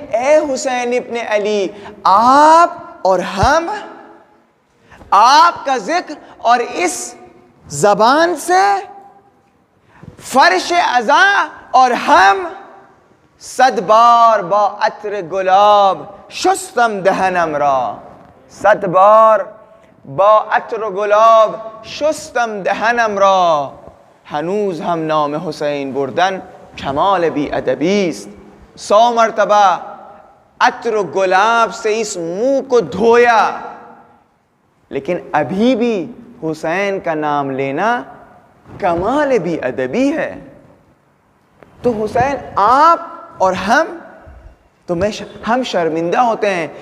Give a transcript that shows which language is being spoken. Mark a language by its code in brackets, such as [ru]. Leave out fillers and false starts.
[ur] اے حسین ابن علی، آپ اور ہم، آپ کا ذکر اور اس زبان سے فرش عزا اور ہم [fa] 100 بار با عطر گلاب شستم دهنم را. 100 بار با عطر گلاب شستم دهنم را. هنوز هم نام حسین بردن کمال بی ادبی است. [ur] 100 مرتبہ عطر و گلاب سے اس منہ کو دھویا، لیکن ابھی بھی حسین کا نام لینا کمال بی ادبی ہے. تو حسین، آپ اور ہم تو ہم شرمندہ ہوتے ہیں.